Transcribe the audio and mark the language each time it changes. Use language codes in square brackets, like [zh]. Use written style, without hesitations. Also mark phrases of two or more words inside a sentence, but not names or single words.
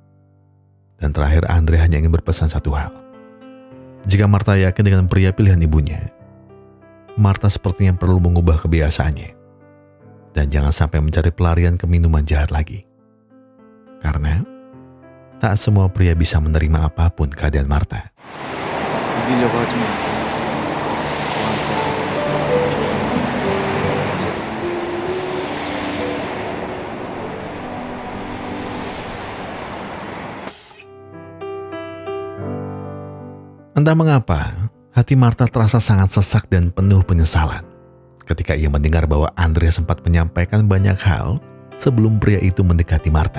[id] Dan terakhir Andre hanya ingin berpesan satu hal. Jika Martha yakin dengan pria pilihan ibunya, Martha sepertinya perlu mengubah kebiasaannya. Dan jangan sampai mencari pelarian ke minuman jahat lagi. Karena tak semua pria bisa menerima apapun keadaan Martha. [ko] 이기려고 하지 말고 저한테 [id] Entah mengapa, hati Martha terasa sangat sesak dan penuh penyesalan ketika ia mendengar bahwa Andre sempat menyampaikan banyak hal sebelum pria itu mendekati Martha.